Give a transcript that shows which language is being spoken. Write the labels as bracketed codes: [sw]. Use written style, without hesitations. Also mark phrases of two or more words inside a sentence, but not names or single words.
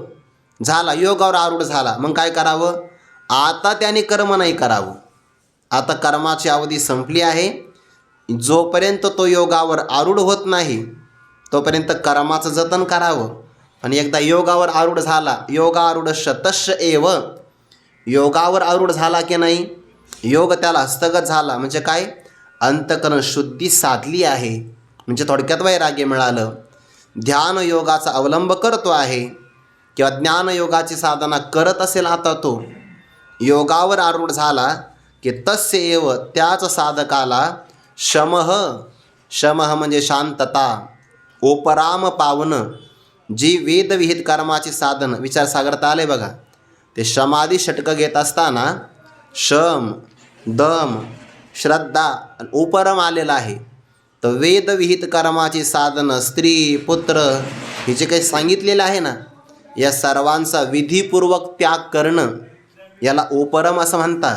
[mr] झाला, योगावर आरूढ झाला, मग काय करावं? आता त्याने कर्म नाही करावं. आता कर्माची अवधी संपली आहे. जोपर्यंत तो योगावर आरूढ होत नाही तोपर्यंत कर्माचं जतन करावं. आणि एकदा योगावर आरूढ झाला, [sa] योगारूढस्य तस्य एव, [mr] योगावर आरूढ झाला की नाही, योग त्याला हस्तगत झाला, म्हणजे काय? अंतःकरण शुद्धी साधली आहे, म्हणजे थोडक्यात वैराग्य मिळालं. ध्यान योगाचा अवलंब करतो आहे किंवा ज्ञानयोगाची साधना करत असेल, आता तो योगावर आरूढ झाला की [sa] तस्य एव, [mr] त्याच साधकाला शमः, शमः म्हणजे शांतता, उपराम पावनं, जी वेदविहित कर्माची साधन विचारसागरता आले बघा, ते समाधी षटकं घेत असताना शम, दम, श्रद्धा आणि उपरम आलेला आहे. तर वेदविहित कर्माची साधनं, स्त्री, पुत्र, हे जे काही सांगितलेलं आहे ना, या सर्वांचा विधीपूर्वक त्याग करणं याला उपरम असं म्हणतात.